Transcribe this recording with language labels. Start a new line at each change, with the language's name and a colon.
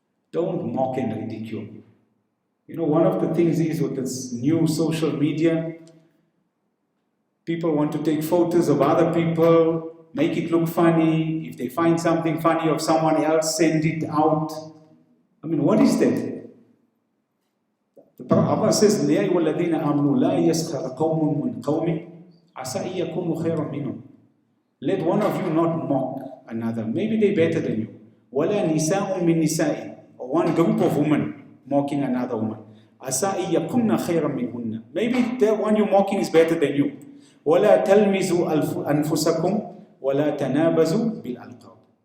English: Don't mock and ridicule. You know, one of the things is with this new social media, people want to take photos of other people, make it look funny. If they find something funny of someone else, send it out. I mean, what is that? The Prophet says,
Arabic: يَا أَيُّهَا الَّذِينَ آمَنُوا لَا يَسْخَرْ قَوْمٌ مِّنْ قَوْمٍ عَسَىٰ أَن يَكُونُوا خَيْرًا مِّنْهُمْ.
English: Let one of you not mock another. Maybe they're better than you.
Arabic: وَلَا نِسَاءٌ مِّن نِسَاءٍ.
English: Or one group of women mocking another woman.
Arabic: عَسَىٰ أَن يَكُنَّ خَيْرًا مِّنْهُنَّ.
English: Maybe the one you're mocking is better than you.
Arabic: وَلَا تَلْمِزُوا أَنفُسَكُمْ وَلَا تَنَابَزُوا بِالْأَلْقَابِ.